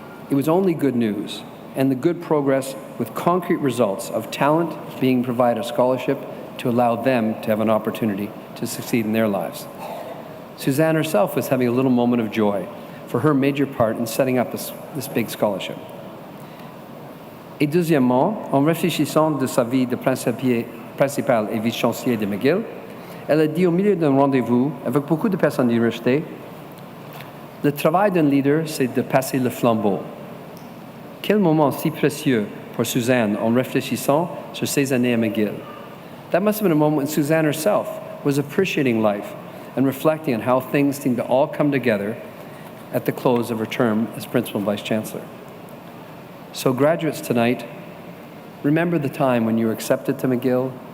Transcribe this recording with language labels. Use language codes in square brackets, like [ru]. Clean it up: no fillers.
[en] It was only good news, and the good progress with concrete results of talent being provided a scholarship to allow them to have an opportunity to succeed in their lives. Suzanne herself was having a little moment of joy for her major part in setting up this big scholarship. [fr] Et deuxièmement, en réfléchissant de sa vie de principal et vice-chancelier de Mcgill, elle a dit au milieu d'un rendez-vous avec beaucoup de personnes de l'université, le travail d'un leader, c'est de passer le flambeau. Quel moment si précieux pour Suzanne en réfléchissant sur ses années à Mcgill. [en] That must have been a moment when Suzanne herself was appreciating life and reflecting on how things seemed to all come together at the close of her term as Principal and Vice Chancellor. So graduates tonight, remember the time when you were accepted to Mcgill.